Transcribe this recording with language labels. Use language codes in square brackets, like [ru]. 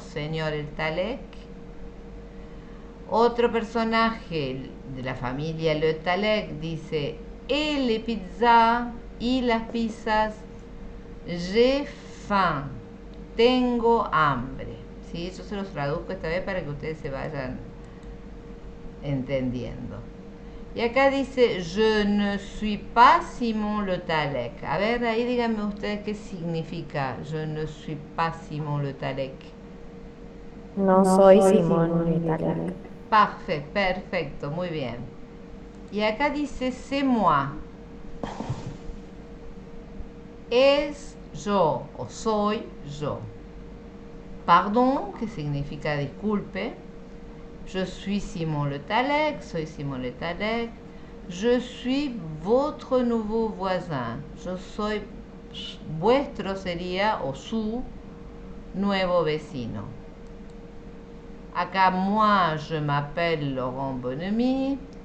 [es] Señor El Talec. Otro personaje de la familia Le Talec dice [fr] et les pizzas, [es] y las pizzas, [fr] j'ai faim, [es] tengo hambre. ¿Sí? Yo se los traduzco esta vez para que ustedes se vayan entendiendo. Y acá dice [fr] je ne suis pas Simon Le Talec. [es] A ver, ahí díganme ustedes qué significa [fr] je ne suis pas Simon Le Talec. [es] No soy Simón Le Talec. Parfait, perfecto, muy bien. Y acá dice [fr] c'est moi. [es] Es yo o soy yo. Pardon, que significa disculpe. [fr] Je suis Simon Le Talec, [es] soy Simon Le Talec. [fr] Je suis votre nouveau voisin. [es] Yo soy vuestro sería o su nuevo vecino. [fr] Acá moi je m'appelle Laurent Bonhomie.